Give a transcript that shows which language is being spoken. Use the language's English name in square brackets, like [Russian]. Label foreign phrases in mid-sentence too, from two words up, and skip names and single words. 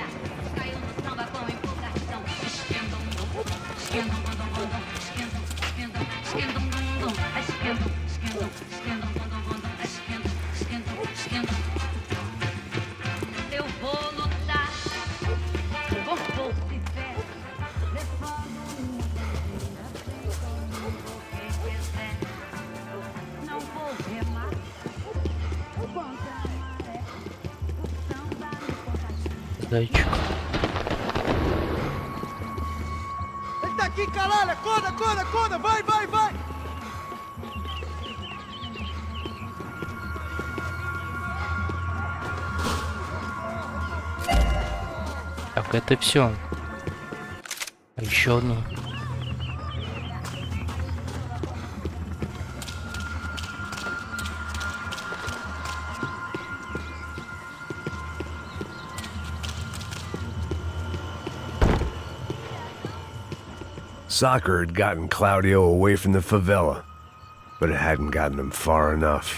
[Portuguese] Caiu no samba com empolgação. Esquendam, esquendam, esquendam, esquendam, esquendam, esquendam, esquendam, esquendam, eu vou lutar com força e fé, levando quem quiser. Não vou remar contra a maré, o samba me contagia. [Russian] Зайчик. [Portuguese] Ele tá aqui, caralho! Acorda, acorda, acorda! Vai, vai, vai! [Russian] Так, это все. Еще одну. [English] Soccer had gotten Claudio away from the favela, but it hadn't gotten him far enough.